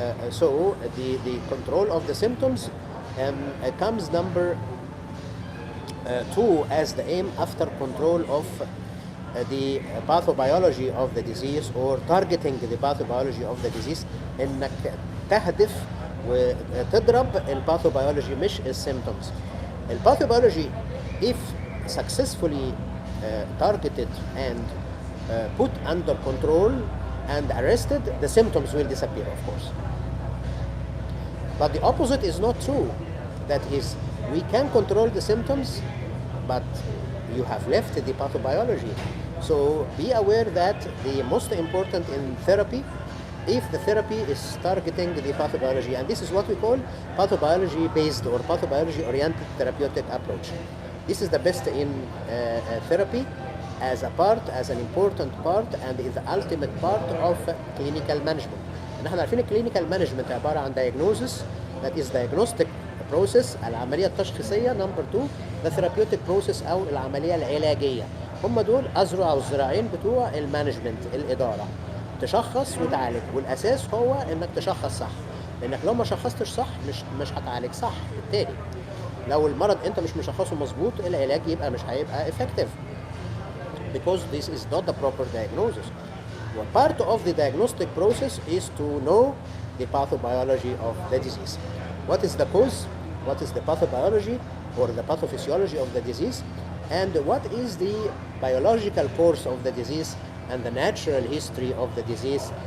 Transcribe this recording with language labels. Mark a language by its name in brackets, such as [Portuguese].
[English] So the control of the symptoms comes number two as the aim after control of the pathobiology of the disease or targeting the pathobiology of the disease. [Arabic] انك تهدف وتضرب الباثوبيولوجي مش السيمتومز. [English] الباثوبيولوجي if successfully targeted and put under control and arrested, the symptoms will disappear, of course. But the opposite is not true. That is, we can control the symptoms, but you have left the pathobiology. So be aware that the most important in therapy, if the therapy is targeting the pathobiology, and this is what we call pathobiology-based or pathobiology-oriented therapeutic approach. This is the best in therapy as an important part and is the ultimate part of clinical management. [Arabic] نحن عارفين [English] clinical management [Arabic] عبارة عن [English] diagnosis, that is diagnostic process, [Arabic] العملية التشخيصية. [English] number two, the therapeutic process [Arabic] أو العملية العلاجية. هم دول أذرع والذراعين بتوع المانجمنت، الإدارة. تشخص وتعالج، والأساس هو إنك تشخص صح، لأنك لو ما شخصتش صح مش هتعالج صح. بالتالي لو المرض أنت مش مشخصه مظبوط، العلاج يبقى مش هيبقى [English] effective, because this is not the proper diagnosis. Well, part of the diagnostic process is to know the pathobiology of the disease. What is the cause? What is the pathobiology or the pathophysiology of the disease? And what is the biological course of the disease and the natural history of the disease?